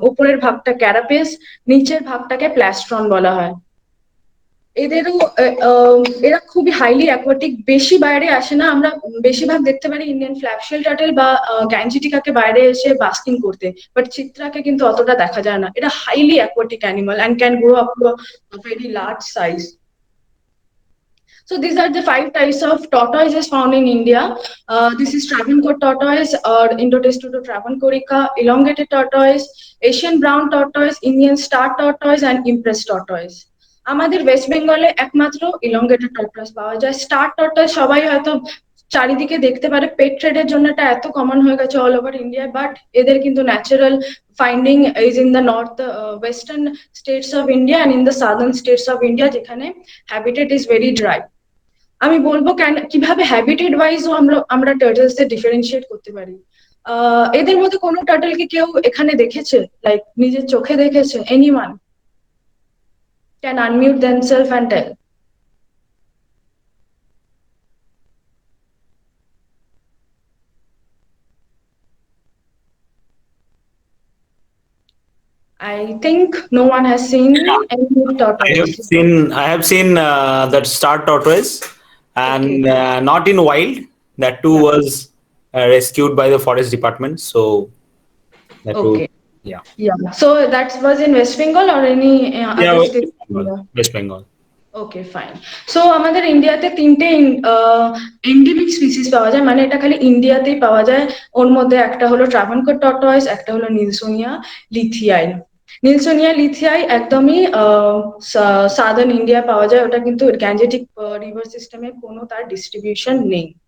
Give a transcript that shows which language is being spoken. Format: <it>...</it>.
<bn>ওপরের ভাগটা ক্যারাপেস, নিচের ভাগটাকে প্লাস্ট্রন বলা হয়। এদেরও এরা খুবই হাইলি অ্যাকোয়াটিক, বেশি বাইরে আসে না। আমরা বেশিরভাগ দেখতে পারি ইন্ডিয়ান ফ্ল্যাপশেল টার্টেল বা গ্যাঞ্জিটিকাকে বাইরে এসে বাস্কিং করতে, বাট চিত্রাকে কিন্তু অতটা দেখা যায় না।</bn> <en>এটা highly aquatic animal and can grow up to a very large size. So these are the 5 types of tortoises found in India. This is Travancore tortoise or Indotestudo travancorica, elongated tortoise, Asian brown tortoise, Indian star tortoise and Empress tortoise.</en> <bn>আমাদের West বেঙ্গলে একমাত্র elongated tortoise পাওয়া যায়। Star tortoise সবাই হয়তো চারিদিকে দেখতে পারে, পেট ট্রেডের জন্য এটা এত কমন হয়ে গেছে অল ওভার ইন্ডিয়া, বাট এদের কিন্তু</bn> <en>Natural finding is in the north western states of India and in the southern states of India, যেখানে habitat is very dry.</en> <bn>আমি বলবো কিভাবে হ্যাবিটেট ওয়াইজও আমরা টার্টলসদের ডিফারেন্সিয়েট করতে পারি। এদের মধ্যে কোনো টার্টলকে কেউ এখানে দেখেছে, লাইক নিজের চোখে দেখেছে?</bn> <en>Anyone can unmute themselves and tell? I think no one has seen any tortoise. I have seen that star tortoise, and not in wild. That too was rescued by the forest department. So that too, yeah. So that was in West Bengal or any other state? West Bengal. Okay fine.</en> <bn>So আমাদের ইন্ডিয়াতে 3টে endemic species পাওয়া যায়, মানে এটা খালি ইন্ডিয়াতেই পাওয়া যায়। ওর মধ্যে একটা হলো ট্রাভানকোর টর্টয়েস, একটা হলো নিলসোনিয়া লিথিয়াই। নিলসোনিয়া লিথিয়াই একদমই সাদার্ন ইন্ডিয়া পাওয়া যায়, ওটা কিন্তু গ্যাঞ্জেটিক রিভার সিস্টেমে কোনো তার ডিস্ট্রিবিউশন নেই।</bn>